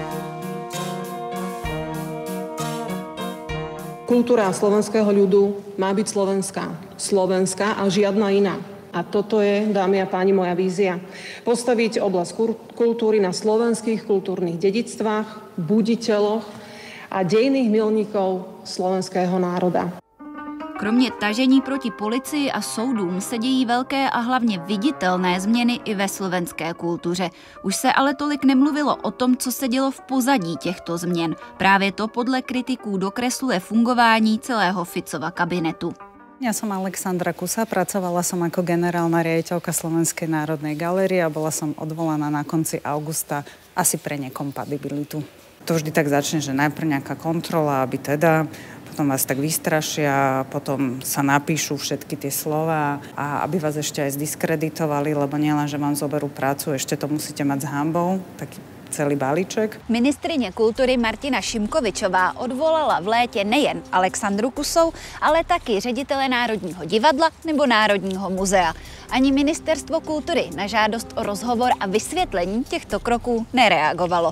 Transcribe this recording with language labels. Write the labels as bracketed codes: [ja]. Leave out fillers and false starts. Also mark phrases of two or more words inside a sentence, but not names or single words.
[sk] Kultúra slovenského ľudu má byť slovenská. Slovenská a žiadna iná. A toto je, dámy a páni, moja vízia. Postaviť oblasť kultúry na slovenských kultúrnych dedičstvách, buditeľoch a dejných milníkov slovenského národa. [cs] Kromě tažení proti policii a soudům se dějí velké a hlavně viditelné změny i ve slovenské kultuře. Už se ale tolik nemluvilo o tom, co se dělo v pozadí těchto změn. Právě to podle kritiků dokresluje fungování celého Ficova kabinetu. [sk] Ja som Alexandra Kusa, pracovala som ako generálna riaditeľka Slovenskej národnej galérie a bola som odvolaná na konci augusta asi pre nekompatibilitu. To vždy tak začne, že najprv nejaká kontrola, aby teda, potom vás tak vystrašia, potom sa napíšu všetky tie slova a aby vás ešte aj zdiskreditovali, lebo nielen, že vám zoberú prácu, ešte to musíte mať s hanbou, taký celý balíček. [cs] Ministryně kultury Martina Šimkovičová odvolala v létě nejen Alexandru Kusou, ale taky ředitele Národního divadla nebo Národního muzea. Ani Ministerstvo kultury na žádost o rozhovor a vysvětlení těchto kroků nereagovalo.